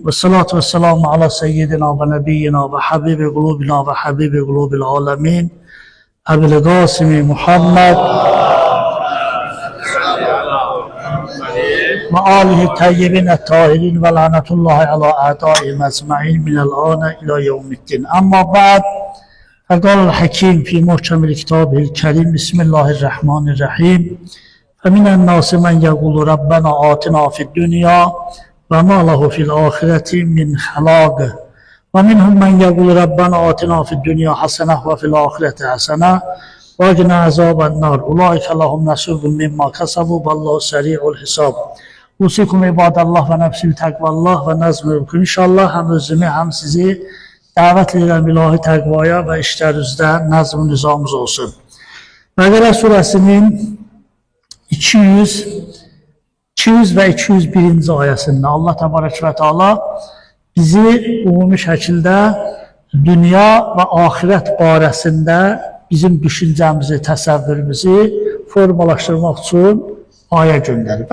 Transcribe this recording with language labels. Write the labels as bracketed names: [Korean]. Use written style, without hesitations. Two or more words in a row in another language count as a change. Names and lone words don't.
[Arabic] والصلاة والسلام على سيدنا ونبينا وحبيب قلوبنا وحبيب قلوب العالمين. أبي القاسم محمد وآله الطيبين الطاهرين ولعنة الله على أعدائهم أجمعين من الآن إلى يوم الدين. أما بعد. فقال الحكيم في محكم الكتاب الكريم بسم الله الرحمن الرحيم فمن الناس من يقول ربنا آتنا في الدنيا وما له في الآخرة من خلاق ومنهم من يقول ربنا آتنا في الدنيا حسنة وفي الآخرة حسنة وقنا عذاب النار أولئك لهم نصيب مما كسبوا والله سريع الحساب. أوصيكم عباد الله ونفسي بتقوى الله ونظم بكم [Azerbaijani] inşallah hem özümü hem sizi davet edirəm ilahi təqvaya və işlərinizdə nəzm-i nizamımız olsun. Bəqərə surəsinin 200 və 201-ci ayəsində Allah təbarək və teala bizi ümumi şəkildə dünya və axirət barəsində bizim düşüncəmizi, təsəvvürümüzü formalaşdırmaq üçün ayə göndərir.